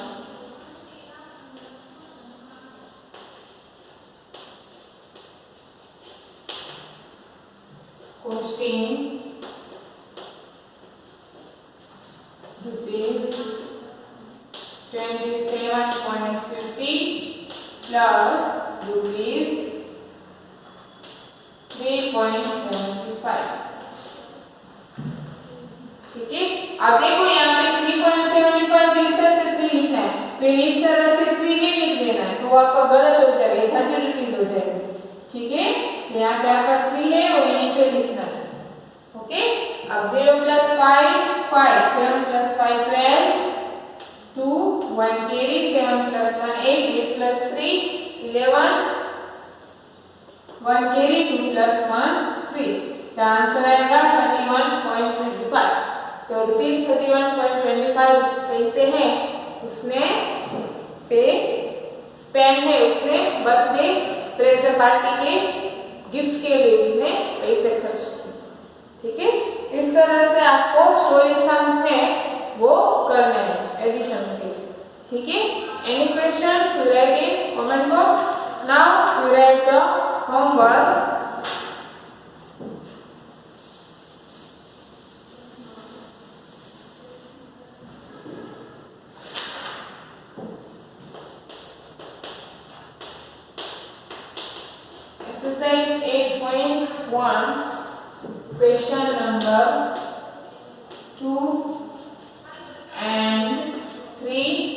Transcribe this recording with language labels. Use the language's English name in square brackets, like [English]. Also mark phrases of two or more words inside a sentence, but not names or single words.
[English] costing rupees 27.50 plus rupees 3.75। [Hindi] ठीक है, अब देखो यहाँ पे 3.75 इस तरह से 3 लिखना है, फिर इस तरह से 3 नहीं लिख देना है तो आपका गलत हो जाएगा, 30 रुपीज हो जाएगा। ठीक है, यहाँ पे आपका 3 है और यहीं पे लिखना है। ओके, अब 0 plus 5 5, 7 plus 5 12, 2 1 carry, 7 plus 1 8, 8 plus 3 11, 1 carry, 2 plus 1 3। तो आंसर आएगा 31.25। तो रुपीज 31.25 पैसे हैं उसने पे स्पेंड है, उसने [English] birthday present party [Hindi] के गिफ्ट के लिए उसने पैसे खर्च किए। ठीक है, इस तरह से आपको [English] story sums [Hindi] है वो करने हैं एडिशन के। ठीक है, [English] any questions you write in comment box. now you write the homework. Exercise 8.1, question number 2 and 3.